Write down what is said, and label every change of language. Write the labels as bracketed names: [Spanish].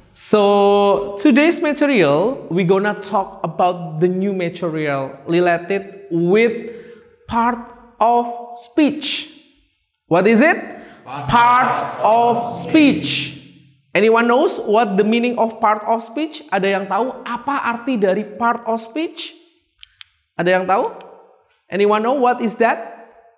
[English] So today's material, we're gonna talk about the new material related with part of speech. What is it? Part of speech. Anyone knows what the meaning of part of speech? [Indonesian] Ada yang tahu apa arti dari part of speech? Ada yang tahu? [English] Anyone know what is that?